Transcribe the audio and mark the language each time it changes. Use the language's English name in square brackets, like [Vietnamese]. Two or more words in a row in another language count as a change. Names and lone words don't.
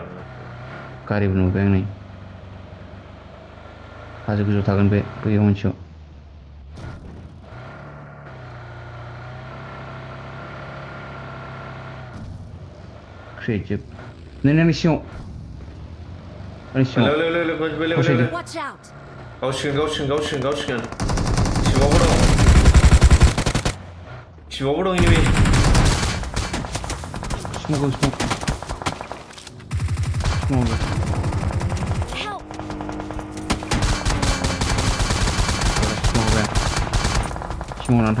[Bodo] गारिबो नुबाय आं नै हाजो गोजौ थागोन बे बैयाव मोनसेयाव क्रिएटिभ नै सिङाव आंनि सिङाव बेलेग [English] Watch out! [Bodo] गावसिगोन सिबावबो दं इनिबे [English] Smoke. Help! Smoke nanti.